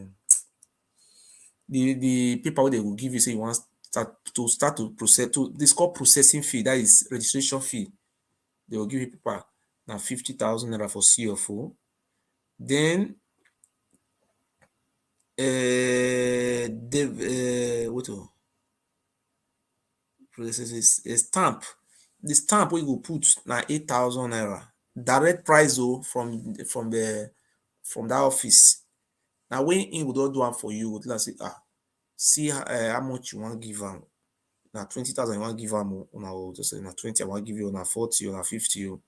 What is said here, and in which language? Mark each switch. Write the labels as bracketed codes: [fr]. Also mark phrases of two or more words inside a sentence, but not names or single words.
[pcm] The paper wey they will give you say you want start to process to this called processing fee. That is registration fee. They will give you paper now 50,000 naira for CFO. Then what to process a stamp. The stamp wey you go put na 8,000 naira. Direct price from that office. Now when he go don do am for you, go tell am say see how much you want give am. Na 20,000 you want give am, una just say na 20 I want give you, na 40 or na 50 o.